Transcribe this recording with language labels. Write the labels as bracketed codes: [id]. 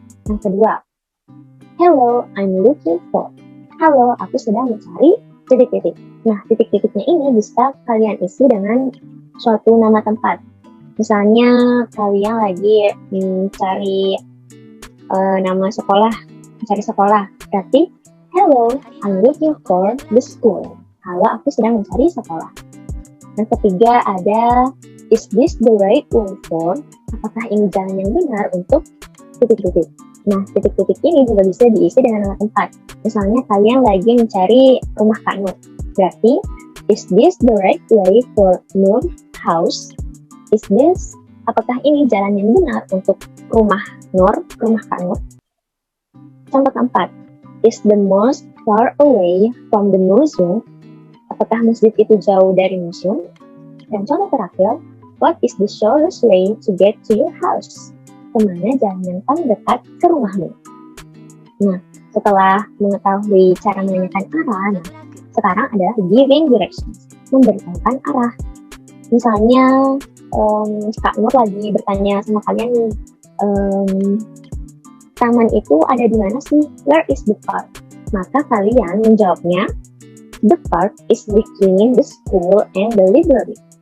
[id] Yang kedua, [en] hello, I'm looking for. [id] Halo, aku sedang mencari titik-titik. Nah, titik-titiknya ini bisa kalian isi dengan suatu nama tempat. Misalnya, kalian lagi mencari nama sekolah, mencari sekolah. Berarti, [en] hello, I'm looking for the school. [id] Halo, aku sedang mencari sekolah. Yang ketiga ada, [en] is this the right way for? [id] Apakah ini jalan yang benar untuk titik-titik? Nah, titik-titik ini juga bisa diisi dengan nama tempat. Misalnya kalian lagi mencari rumah Kak Nur. Berarti, [en] is this the right way for Nur house? Is this, [id] apakah ini jalan yang benar untuk rumah Nur, rumah Kak Nur? Contoh keempat, [en] is the mosque far away from the museum? [id] Apakah masjid itu jauh dari museum? Dan contoh terakhir, [en] what is the shortest way to get to your house? [id] Kemana jalan yang paling dekat ke rumahmu? Nah, setelah mengetahui cara menanyakan arah, nah, sekarang adalah [en] giving directions, [id] memberitahukan arah. Misalnya, Kak Nur lagi bertanya sama kalian nih, taman itu ada di mana sih? [en] Where is the park? [id] Maka kalian menjawabnya, [en] the park is between the school and the library.